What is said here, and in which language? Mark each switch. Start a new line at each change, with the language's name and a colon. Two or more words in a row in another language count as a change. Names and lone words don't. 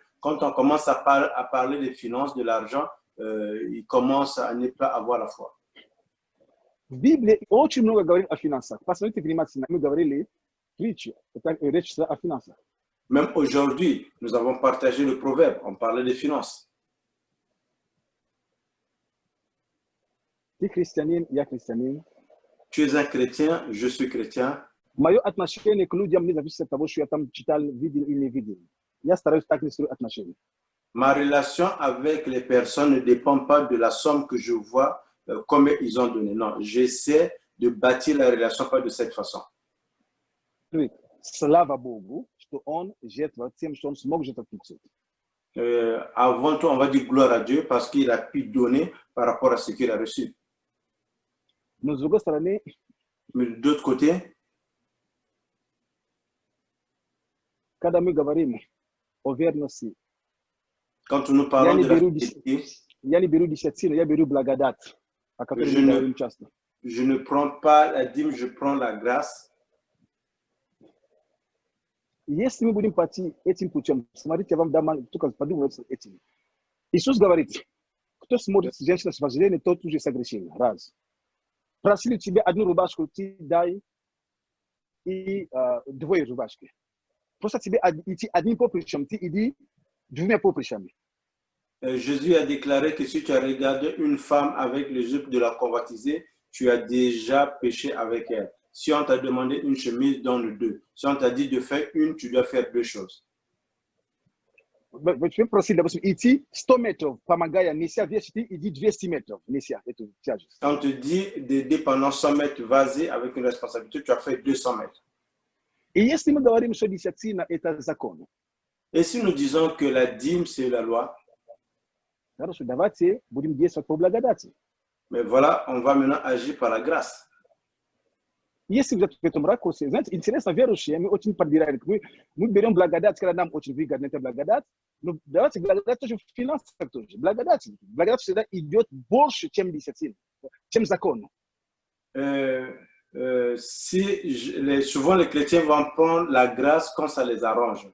French: Quand on commence à parler des finances, de l'argent, ils commencent à ne pas avoir la foi.
Russian: В Библии очень много говорит о финансах. Посмотрите внимательно, мы говорили притчи, это речь о финансах.
French: Même aujourd'hui, nous avons partagé le proverbe, on parlait des finances.
Russian: Ты христианин, я христианин.
French: Tu es un chrétien, je suis chrétien.
Russian: Мое отношение к людям не зависит от того, что я там читал, видел или не видел. Я стараюсь так не строить отношения.
French: Ma relation avec les personnes ne dépend pas de la somme que je vois, combien ils ont donné. Non, j'essaie de bâtir la relation pas de cette façon.
Russian: Слава Богу, что он жертвовал тем, что он смог жертвовать 500.
French: Avant tout, on va dire gloire à Dieu parce qu'il a pu donner par rapport à ce qu'il a reçu.
Russian: Но с другой стороны,
French: Mais d'autre côté,
Russian: когда мы говорим о верности,
French: quand nous parlons de la fidélité,
Russian: я не беру десятину, я беру благодать, о которой мы говорим часто.
French: Je ne prends pas la dîme, je prends la grâce.
Russian: Если мы будем пойти этим путем, смотрите, я вам дам только подумать этим. Иисус говорит, кто смотрит женщину с вожделением, тот уже согрешил. Раз. Просили тебе одну рубашку, ты дай и две рубашки. Просто тебе идти одним поприщем, ты иди двумя поприщами.
French: Jésus a déclaré que si tu as regardé une femme avec les jupes de la convoitisée, tu as déjà péché avec elle. Si on t'a demandé une chemise, donne deux. Si on t'a dit de faire une, tu dois faire deux choses.
Russian: Вы просили, допустим, идти 100 метров, помогая неся вещи, ты иди 200 метров, неся эту тяжесть.
French: On te dit d'aider pendant 100 mètres, vas-y avec une responsabilité, tu as fait 200 mètres.
Russian: И если мы говорим, что десятина – это закон,
French: Et si nous disons que la dîme, c'est la loi,
Russian: хорошо, давайте будем действовать по благодати.
French: mais voilà, on va maintenant agir par la grâce.
Russian: Если взять в этом ракурсе, знаете, интересно, верующие, мы очень подбираем, мы берем благодать, когда нам очень выгодна эта благодать, но давайте благодать тоже в финансах тоже. Благодать всегда идет больше, чем десятина, чем закон.
French: Souvent, les chrétiens vont prendre la grâce quand ça les arrange.